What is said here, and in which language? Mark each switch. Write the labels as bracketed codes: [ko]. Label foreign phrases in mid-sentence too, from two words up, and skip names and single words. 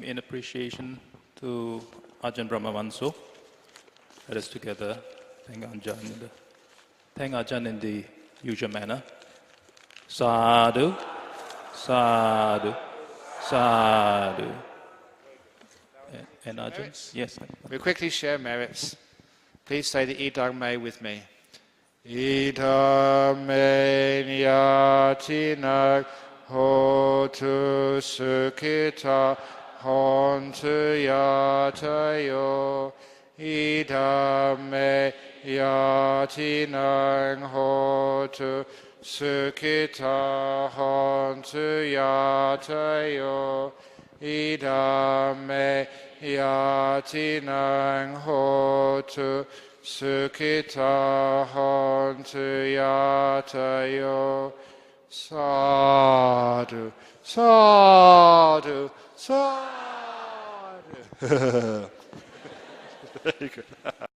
[en] In appreciation to Ajahn Brahmavanso, let us together thank Ajahn in the usual manner. [pi] Sadhu, sadhu, sadhu. [en] And Ajahn? Yes. We'll quickly share merits. Please say the Idang Me with me. [pi] Idang me nyatinag hotu sukhita hontu yatayo. Idang me nyatinag hotu sukhita hontu yatayo. Idang me yatinang hotu sukhita hontu yatayo. Sadhu, sadhu, sadhu. [en] Very good.